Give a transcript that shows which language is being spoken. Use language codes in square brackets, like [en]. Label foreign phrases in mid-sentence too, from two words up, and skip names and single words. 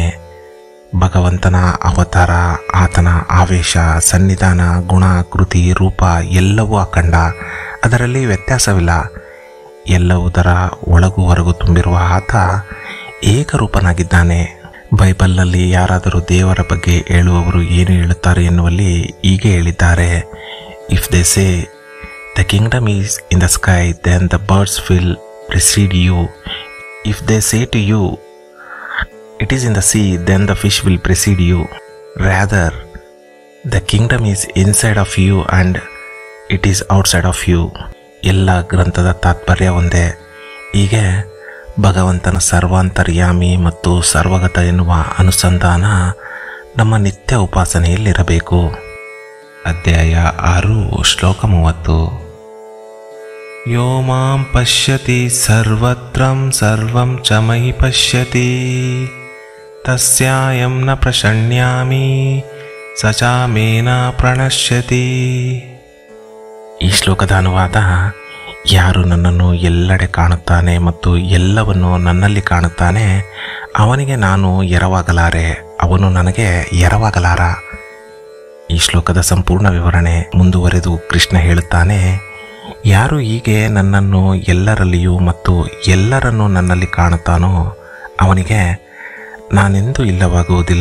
[kn] ಭಗವಂತನ ಅವತಾರ, ಆತನ ಆವೇಶ, ಸನ್ನಿಧಾನ, ಗುಣ, ಕೃತಿ, ರೂಪ ಎಲ್ಲವೂ ಅಖಂಡ. ಅದರಲ್ಲಿ ವ್ಯತ್ಯಾಸವಿಲ್ಲ. ಎಲ್ಲವುದರ ಒಳಗೂ ಹೊರಗೂ ತುಂಬಿರುವ ಆತ ಏಕರೂಪನಾಗಿದ್ದಾನೆ. ಬೈಬಲ್ನಲ್ಲಿ ಯಾರಾದರೂ ದೇವರ ಬಗ್ಗೆ ಹೇಳುವವರು ಏನು ಹೇಳುತ್ತಾರೆ ಎನ್ನುವಲ್ಲಿ ಹೀಗೆ ಹೇಳಿದ್ದಾರೆ: [en] If they say the kingdom is in the sky, then the birds will precede you. If they say to you it is in the sea, then the fish will precede you. Rather, the kingdom is inside of you and it is outside of you. [kn] ಎಲ್ಲ ಗ್ರಂಥದ ತಾತ್ಪರ್ಯ ಒಂದೇ. ಹೀಗೆ ಭಗವಂತನ ಸರ್ವಾಂತರ್ಯಾಮಿ ಮತ್ತು ಸರ್ವಗತ ಎನ್ನುವ ಅನುಸಂಧಾನ ನಮ್ಮ ನಿತ್ಯ ಉಪಾಸನೆಯಲ್ಲಿರಬೇಕು. ಅಧ್ಯಾಯ 6 ಶ್ಲೋಕ 30. [sa] ಯೋ ಮಾಂ ಪಶ್ಯತಿ ಸರ್ವತ್ರಂ ಸರ್ವಂ ಚ ಮಯಿ ಪಶ್ಯತಿ ತಸ್ಯಾಯಂ ನ ಪ್ರಶಣ್ಯಾಮಿ ಸ ಚ ಮೇನ ಪ್ರಣಶ್ಯತಿ. [kn] ಈ ಶ್ಲೋಕದ ಅನುವಾದ: ಯಾರು ನನ್ನನ್ನು ಎಲ್ಲೆಡೆ ಕಾಣುತ್ತಾನೆ ಮತ್ತು ಎಲ್ಲವನ್ನು ನನ್ನಲ್ಲಿ ಕಾಣುತ್ತಾನೆ, ಅವನಿಗೆ ನಾನು ಎರವಾಗಲಾರೆ, ಅವನು ನನಗೆ ಎರವಾಗಲಾರ. ಈ ಶ್ಲೋಕದ ಸಂಪೂರ್ಣ ವಿವರಣೆ ಮುಂದುವರೆದು ಕೃಷ್ಣ ಹೇಳುತ್ತಾನೆ: ಯಾರು ಹೀಗೆ ನನ್ನನ್ನು ಎಲ್ಲರಲ್ಲಿಯೂ ಮತ್ತು ಎಲ್ಲರನ್ನೂ ನನ್ನಲ್ಲಿ ಕಾಣುತ್ತಾನೋ ಅವನಿಗೆ ನಾನೆಂದೂ ಇಲ್ಲವಾಗುವುದಿಲ್ಲ.